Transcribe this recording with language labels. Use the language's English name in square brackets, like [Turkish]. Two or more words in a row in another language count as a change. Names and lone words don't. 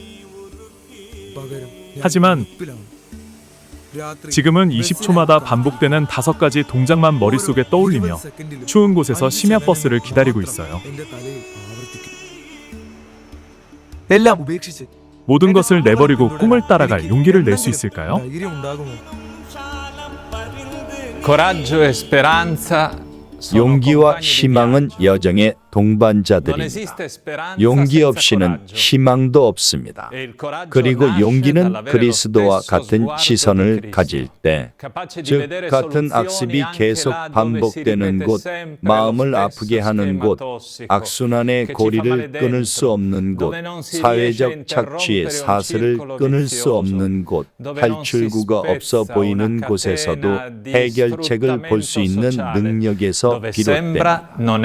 [Korean] 하지만 지금은 20초마다 반복되는 5가지 동작만 머릿속에 떠올리며 추운 곳에서 심야버스를 기다리고 있어요. 모든 것을 내버리고 꿈을 따라갈 용기를 낼 수 있을까요? [Italian] Coraggio e speranza [Korean] 용기와 희망은 여정의 동반자들입니다. 용기 없이는 희망도 없습니다. 그리고 용기는 그리스도와 같은 시선을 가질 때, 즉 같은 악습이 계속 반복되는 곳, 마음을 아프게 하는 곳, 악순환의 고리를 끊을 수 없는 곳, 사회적 착취의 사슬을 끊을 수 없는 곳, 탈출구가 없어 보이는 곳에서도 해결책을 볼 수 있는 능력에서 비롯됩니다.